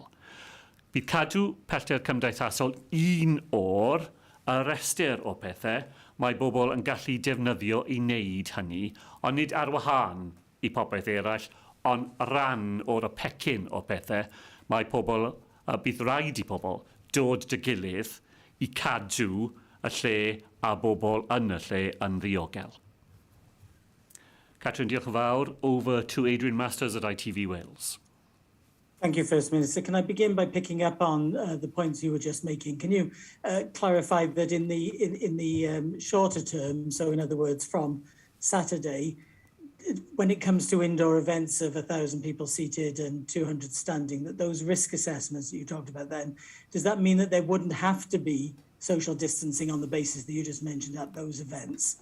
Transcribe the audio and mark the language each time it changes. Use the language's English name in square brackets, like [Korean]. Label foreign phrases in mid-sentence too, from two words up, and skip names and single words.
[Welsh] Bydd cadw pellter cymdeithasol un o'r y restr o pethau mae bobl yn gallu defnyddio i wneud hynny, ond nid ar wahân i popeth eraill, ond ran o'r pecyn o pethau, mae pobl, bydd rhaid i pobl dod dy gilydd i cadw y lle a bobl yn y lle yn ddiogel. Catrin, diolch yn fawr. [English] Over to Adrian Masters at ITV Wales. Thank you, First Minister. Can I begin by picking up on the points you were just making? Can you clarify that in the shorter term, so in other words, from Saturday, when it comes to indoor events of 1,000 people seated and 200 standing, that those risk assessments that you talked about then, does that mean that there wouldn't have to be social distancing on the basis that you just mentioned at those events?